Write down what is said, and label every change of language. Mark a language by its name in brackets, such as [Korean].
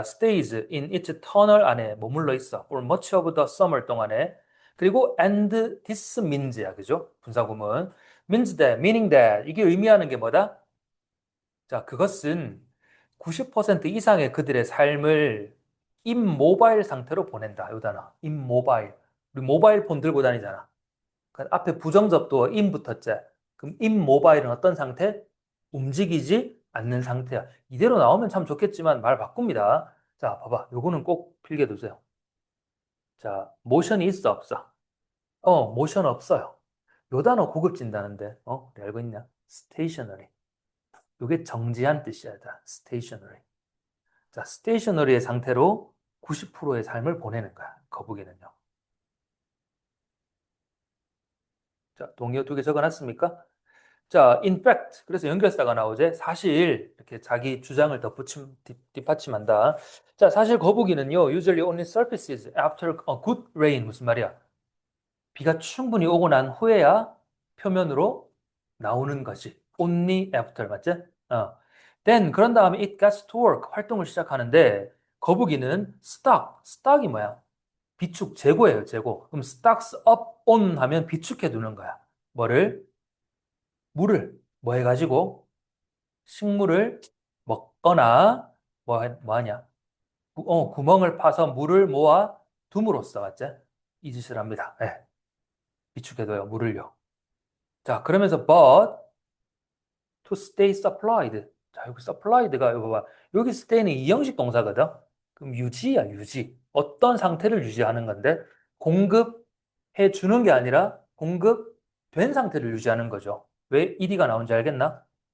[English] stays in its tunnel [Korean] 안에 머물러 있어. [English] or much of the summer [Korean] 동안에. 그리고 [English] and this means [Korean] 야. 그죠? 분사구문. [English] means that, meaning that. [Korean] 이게 의미하는 게 뭐다? 자, 그것은 90% 이상의 그들의 삶을 임모바일 상태로 보낸다. 요 단어. 임모바일. 우리 모바일 폰 들고 다니잖아. 그 앞에 부정접두어 임 붙었지. 그럼 임모바일은 어떤 상태? 움직이지 않는 상태야. 이대로 나오면 참 좋겠지만 말 바꿉니다. 자, 봐봐. 요거는 꼭 필기해 두세요. 자, 모션이 있어, 없어? 모션 없어요. 요 단어 고급진다는데, 우리 알고 있냐? stationary. 요게 정지한 뜻이야, stationary. 자, stationary의 상태로 90%의 삶을 보내는 거야, 거북이는요. 자, 동의어 두 개 적어놨습니까? 자, in fact. 그래서 연결사가 나오지. 사실 이렇게 자기 주장을 뒷받침한다. 자, 사실 거북이는요. [English] usually only surfaces after a good rain. [Korean] 무슨 말이야? 비가 충분히 오고 난 후에야 표면으로 나오는 것이. [English] only after. 맞지? then [Korean] 그런 다음에 [English] it gets to work. [Korean] 활동을 시작하는데 거북이는 stock이 뭐야? 비축, 재고예요, 재고. 그럼 [English] stocks up on [Korean] 하면 비축해 두는 거야. 뭐를? 물을 뭐 해가지고 식물을 먹거나 뭐 하냐? 구멍을 파서 물을 모아 둠으로써 맞지? 이 짓을 합니다. 네, 비축해둬요 물을요. 자 그러면서 [English] but to stay supplied. [Korean] 자 여기 supplied가 이거 봐봐. 여기 stay는 이형식 동사거든. 그럼 유지야 유지. 어떤 상태를 유지하는 건데 공급해 주는 게 아니라 공급된 상태를 유지하는 거죠. 왜 ed가 나온지 알겠나?